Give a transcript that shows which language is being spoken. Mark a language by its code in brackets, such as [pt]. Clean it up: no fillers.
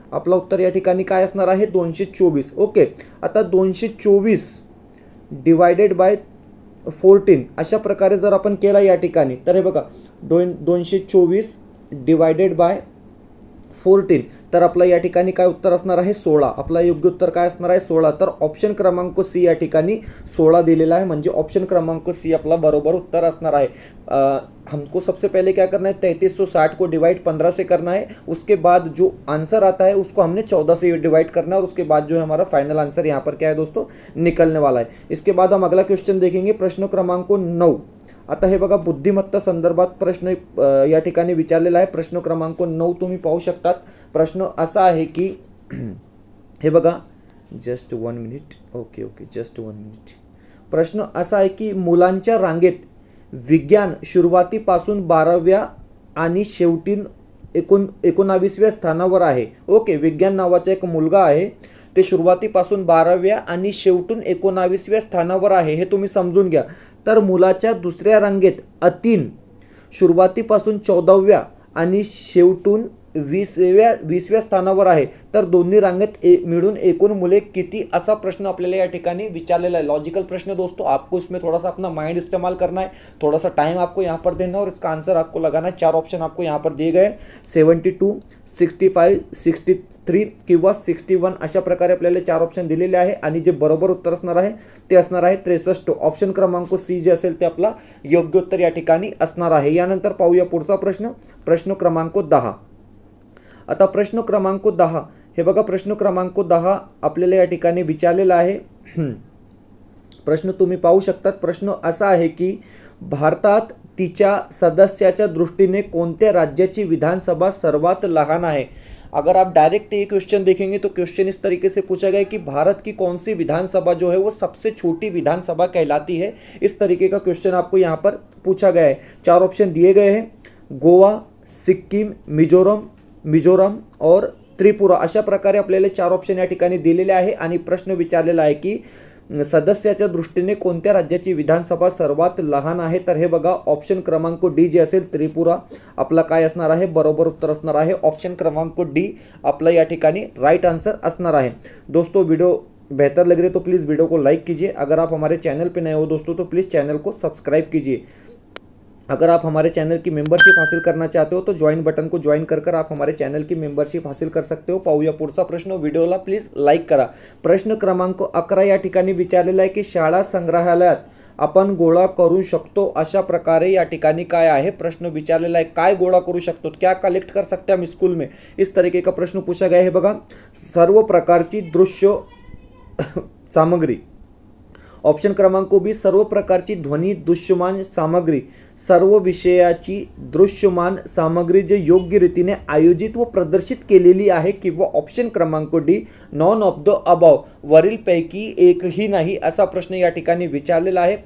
[mr] आपला उत्तर या ठिकाणी काय असणार आहे 224. ओके, आता 224 डिवायडेड बाय 14 अशा प्रकारे जर आपण केला या ठिकाणी तर हे बघा 224 डिवायडेड बाय 14 तर आपला या ठिकाणी काय उत्तर असणार आहे 16. आपला योग्य उत्तर काय असणार आहे 16. तर ऑप्शन क्रमांक सी या ठिकाणी 16 दिलेला आहे. म्हणजे ऑप्शन क्रमांक सी आपला बरोबर उत्तर असणार आहे. [hi] हमको सबसे पहले क्या करना है 3360 को डिवाइड 15 से करना है. उसके बाद जो आंसर आता है उसको हमने 14 से डिवाइड करना है और उसके बाद जो है हमारा फाइनल आंसर यहाँ पर क्या है दोस्तों निकलने वाला है. इसके बाद हम अगला क्वेश्चन देखेंगे. [mr] प्रश्न क्रमांक 9. आता हे बघा बुद्धिमत्ता संदर्भात प्रश्न या ठिकाणी विचारलेला आहे. प्रश्न क्रमांक 9 तुम्ही पाहू शकतात. प्रश्न असा आहे की हे बघा just 1 minute. Okay just 1 minute. प्रश्न असा आहे की मुलांच्या रांगेत विज्ञान सुरुवातीपासून 12व्या आणि शेवटी 19व्या स्थानावर आहे. ओके, विज्ञान नावाचा एक मुलगा आहे ते सुरुवातीपासून 12व्या आणि शेवटून 19व्या स्थानावर आहे हे तुम्ही समजून घ्या. तर मुलाच्या दुसऱ्या रांगेत अतीन सुरुवातीपासून 14व्या आणि शेवटून 20व्या स्थानावर आहे. तर दोन्ही रांगेत मिळून एकूण मुले किती असा प्रश्न आपल्याला या ठिकाणी विचारलेला है. [hi] लॉजिकल प्रश्न दोस्तों, आपको इसमें थोड़ा सा अपना माइंड इस्तेमाल करना है, थोड़ा सा टाइम आपको यहाँ पर देना है और इसका आंसर आपको लगाना है. [mr] 4 ऑप्शन [hi] आपको यहाँ पर दिए गए [mr] 72, 65, 63 किंवा 61 अशा प्रकारे आपल्याला 4 ऑप्शन दिलेले आहे. आणि जे बरोबर उत्तर असणार आहे ते असणार आहे 63. ऑप्शन क्रमांक सी जे असेल ते आपला योग्य उत्तर या ठिकाणी असणार आहे. यानंतर पाहूया पुढचा प्रश्न. प्रश्न क्रमांक 10. आता प्रश्न क्रमांक 10 हे बघा प्रश्न क्रमांक 10 आपल्याला या ठिकाणी विचारलेला आहे। प्रश्न तुम्ही पाहू शकतात। प्रश्न असा आहे की भारतात तिच्या सदस्याच्या दृष्टीने कोणत्या राज्याची विधानसभा सर्वात लहान है। [hi] अगर आप डायरेक्ट ये क्वेश्चन देखेंगे तो क्वेश्चन इस तरीके से पूछा गया है कि भारत की कौन सी विधानसभा जो है वो सबसे छोटी विधानसभा कहलाती है। इस तरीके का क्वेश्चन आपको यहाँ पर पूछा गया है। 4 ऑप्शन दिए गए हैं, गोवा, सिक्कीम, मिझोरम और त्रिपुरा, [mr] अशा प्रकारे आपल्याला 4 ऑप्शन या ठिकाणी दिलेले आहे। आणि प्रश्न विचारलेला आहे की सदस्याच्या दृष्टीने कोणत्या राज्याची विधानसभा सर्वात लहान आहे। तर हे बघा ऑप्शन क्रमांक डी जे असेल त्रिपुरा आपला काय असणार आहे, बरोबर उत्तर असणार आहे ऑप्शन क्रमांक डी आपला या ठिकाणी राइट आंसर असणार आहे। [hi] दोस्तों वीडियो बेहतर लग रही है तो प्लीज़ वीडियो को लाइक कीजिए। अगर आप हमारे चैनल पे नए हो दोस्तों तो प्लीज़ चैनल को सब्सक्राइब कीजिए। अगर आप हमारे चैनल की मेंबरशिप हासिल करना चाहते हो तो ज्वाइन बटन को ज्वाइन कर आप हमारे चॅनल की मेंबरशिप हासिल कर सकते हो। [mr] पाहूया पुढचा प्रश्न, व्हिडिओला प्लीज लाईक करा। प्रश्न क्रमांक 11 या ठिकाणी विचारलेला आहे की शाळा संग्रहालयात आपण गोळा करू शकतो अशा प्रकारे या ठिकाणी काय आहे। प्रश्न विचारलेला आहे काय गोळा करू शकतो, [hi] क्या कलेक्ट कर सकते हैं हम स्कूल में, इस तरीके का प्रश्न पूछा गया है। [mr] बघा सर्व प्रकारची दृश्य सामग्री, ऑप्शन क्रमांक बी सर्व प्रकारची ध्वनी दृश्यमान सामग्री, सर्व विषयाची दृश्यमान सामग्री जे योग्य रीतीने आयोजित व प्रदर्शित केलेली आहे, किंवा ऑप्शन क्रमांक D [en] none of the above, [mr] वरील पैकी एकही नाही असा प्रश्न या ठिकाणी विचारलेला आहे।